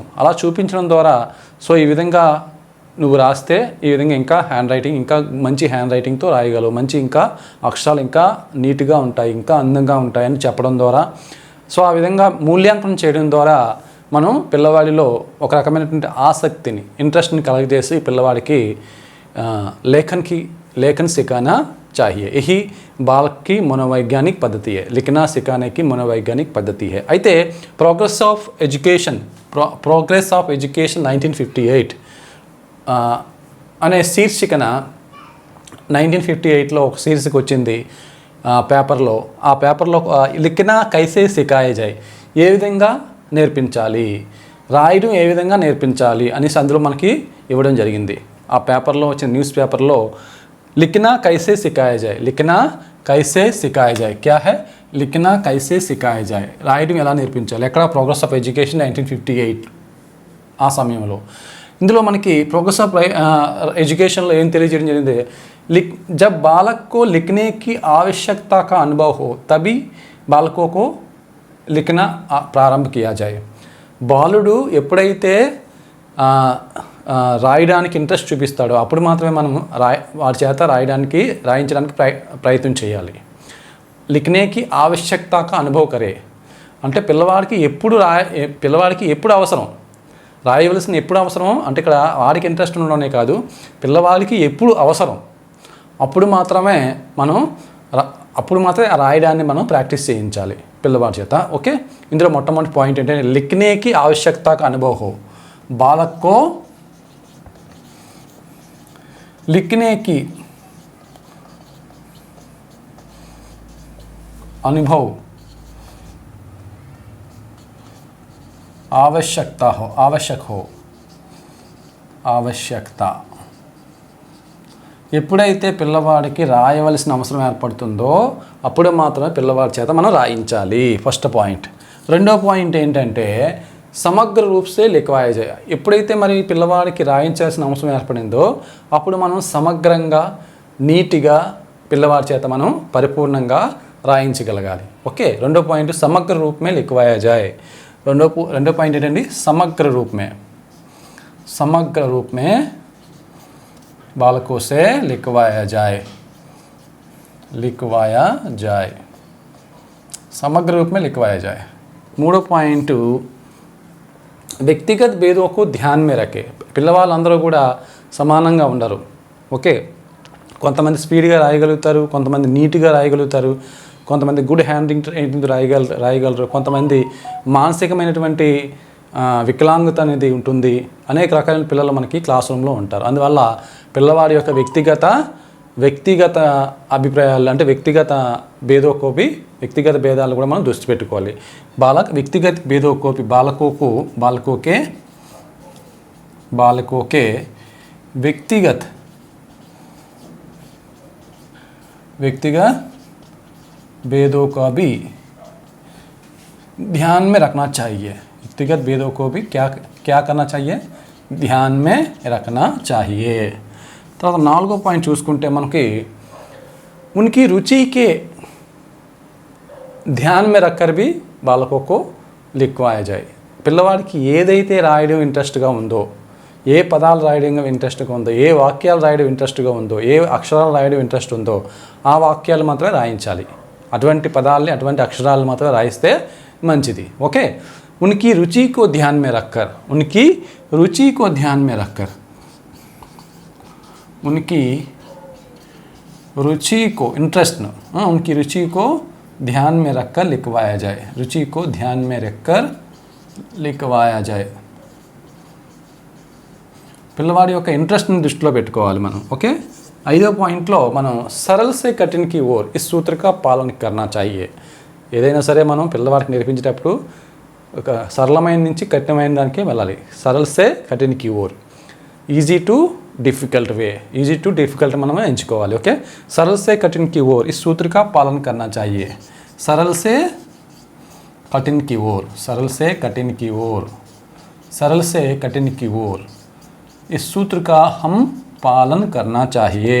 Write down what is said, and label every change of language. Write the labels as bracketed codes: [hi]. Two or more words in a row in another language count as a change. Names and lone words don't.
[te] అలా చూపించడం ద్వారా సో ఈ విధంగా నువ్వు రాస్తే ఈ విధంగా ఇంకా [en] hand writing [te] ఇంకా మంచి హ్యాండ్ రైటింగ్తో రాయగలవు, మంచి ఇంకా అక్షరాలు ఇంకా నీట్గా ఉంటాయి, ఇంకా అందంగా ఉంటాయని చెప్పడం ద్వారా సో ఆ విధంగా మూల్యాంకనం చేయడం ద్వారా మనం పిల్లవాడిలో ఒక రకమైనటువంటి ఆసక్తిని, ఇంట్రెస్ట్ని కలగజేసి పిల్లవాడికి [hi] लेखन सिखाना चाहिए. यही बालक की मनोवैज्ञानिक पद्धति है. लिखना सिखाने की मनोवैज्ञानिक पद्धति है. [te] అయితే ప్రోగ్రెస్ ఆఫ్ ఎడ్యుకేషన్ 1958 అనే శీర్షికన 1958లో ఒక శీర్షిక వచ్చింది పేపర్లో. ఆ పేపర్లో [hi] लिखना कैसे सिखाये जाय, [te] ఏ విధంగా నేర్పించాలి, రాయడం ఏ విధంగా నేర్పించాలి అనేసి అందులో మనకి ఇవ్వడం జరిగింది. ఆ పేపర్లో వచ్చిన న్యూస్ పేపర్లో [hi] लिखना कैसे सिखाया जाए, लिखना कैसे सिखाया जाए, क्या है लिखना कैसे सिखाया जाए, [te] రాయడం ఎలా నేర్పించాలి. ఎక్కడ ప్రోగ్రెస్ ఆఫ్ ఎడ్యుకేషన్ 1958 ఆ సమయంలో. ఇందులో మనకి ప్రోగ్రెస్ ఆఫ్ एजुकेशन ఏం తెలియజేయడం జరిగింది. [hi] जब बालक को लिखने की आवश्यकता का अनुभव हो तभी बालकों को लिखना प्रारंभ किया जाए. [te] బాలుడు ఎప్పుడైతే రాయడానికి ఇంట్రెస్ట్ చూపిస్తాడో అప్పుడు మాత్రమే మనం వాడి చేత రాయించడానికి ప్రయత్నం చేయాలి. [hi] लिखने की आवश्यकता अनुभव करे [te] అంటే పిల్లవాడికి ఎప్పుడు అవసరం, రాయవలసిన ఎప్పుడు అవసరం అంటే ఇక్కడ వాడికి ఇంట్రెస్ట్ ఉండడమే కాదు, పిల్లవాడికి ఎప్పుడు అవసరం అప్పుడు మాత్రమే రాయడాన్ని మనం ప్రాక్టీస్ చేయించాలి పిల్లవాడి చేత. ఓకే, ఇందులో మొట్టమొదటి పాయింట్ ఏంటంటే [hi] लिखने की आवश्यकता अनुभव हो, बालक को लिखने की अनुभव आवश्यकता [te] ఎప్పుడైతే పిల్లవాడికి రాయవలసిన అవసరం ఏర్పడుతుందో అప్పుడు మాత్రమే పిల్లవాడి చేత మనం రాయించాలి. ఫస్ట్ పాయింట్. రెండో పాయింట్ ఏంటంటే [hi] समग्र रूप से लिखवाया जाय. [te] ఎప్పుడైతే మరి పిల్లవాడికి రాయించాల్సిన అవసరం ఏర్పడిందో అప్పుడు మనం సమగ్రంగా నీట్గా పిల్లవాడి చేత మనం పరిపూర్ణంగా రాయించగలగాలి. ఓకే, రెండో పాయింట్ [hi] समग्र रूप में लिखवाया जाय. [te] రెండో పాయింట్ ఏంటండి [hi] समग्र रूप में बालकों से लिखवाया जाए समग्र रूप में लिखवाया जाए. [te] మూడో పాయింట్ వ్యక్తిగత భేదం [hi] को ध्यान में रखे. [te] పిల్లవాళ్ళందరూ కూడా సమానంగా ఉండరు. ఓకే, కొంతమంది స్పీడ్గా రాయగలుగుతారు, కొంతమంది నీట్గా రాయగలుగుతారు, కొంతమంది [en] good hand writing [te] రాయగలరు, కొంతమంది మానసికమైనటువంటి వికలాంగత అనేది ఉంటుంది. అనేక రకాలైన పిల్లలు మనకి [en] class roomలో [te] ఉంటారు. అందువల్ల పిల్లవాడి యొక్క వ్యక్తిగత అభిప్రాయాలు అంటే వ్యక్తిగత భేదాలు కూడా మనం దృష్టి పెట్టుకోవాలి. [hi] व्यक्तिगत भेदों को भी बालकों के व्यक्तिगत भेदों का भी ध्यान में रखना चाहिए. व्यक्तिगत भेदों को भी क्या करना चाहिए, ध्यान में रखना चाहिए. [te] తర్వాత నాలుగో పాయింట్ చూసుకుంటే మనకి [hi] उनकी रुचि के ध्यान में रखकर भी बालकों को लिखवाया जाए. [te] పిల్లవాడికి ఏదైతే రాయడం ఇంట్రెస్ట్గా ఉందో, ఏ పదాలు రాయడం ఇంట్రెస్ట్గా ఉందో, ఏ వాక్యాలు రాయడం ఇంట్రెస్ట్గా ఉందో, ఏ అక్షరాలు రాయడం ఇంట్రెస్ట్ ఉందో ఆ వాక్యాలు మాత్రమే రాయించాలి. అటువంటి పదాలని అటువంటి అక్షరాలు మాత్రమే రాయిస్తే మంచిది. ఓకే, [hi] उनकी रुचि को ध्यान में रखकर उनकी रुचि को ध्यान में रखकर लिखवाया जाए. रुचि को ध्यान में रखकर लिखवाया जाए. [te] పిల్లవాడి యొక్క ఇంట్రెస్ట్ని దృష్టిలో పెట్టుకోవాలి మనం. ఓకే, ఐదో పాయింట్లో మనం [hi] सरल से कठिन की ओर इस सूत्र का पालन करना चाहिए. [te] ఏదైనా సరే మనం పిల్లవాడికి నేర్పించేటప్పుడు ఒక సరళమైన నుంచి కఠినమైన దానికే వెళ్ళాలి. [hi] सरल से कठिन की ओर, [en] easy to difficult మనం ఎంచుకోవాలి. [te] ఓకే, [hi] सरल से कठिन की ओर इस सूत्र का पालन करना चाहिए. सरल से कठिन की ओर इस सूत्र का हम पालन करना चाहिए.